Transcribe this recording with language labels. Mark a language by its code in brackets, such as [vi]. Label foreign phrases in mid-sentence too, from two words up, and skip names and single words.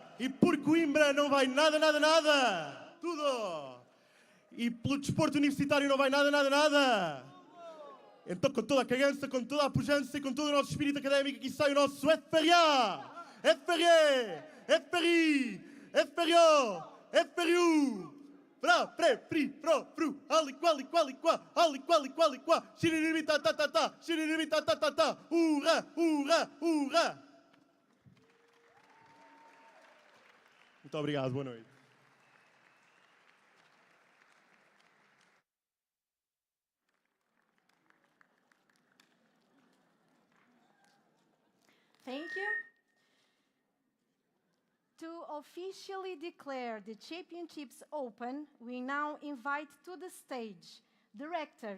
[pt] E por Coimbra não vai nada, nada, nada! Tudo! E pelo desporto universitário não vai nada, nada, nada! Então, com toda a cagança, com toda a pujança e com todo o nosso espírito académico, aqui sai o nosso FRA, FRE, FRI, FRO, FRU. Fra, pre, pri, pro, fru, ali, quali, qua, ali, quali, qua, xiriribi, ta, xiriribi, ta, hurra, hurra, hurra. Muito obrigado, boa noite. [en] Thank you. To officially declare the championships open, we now invite to the stage the Rector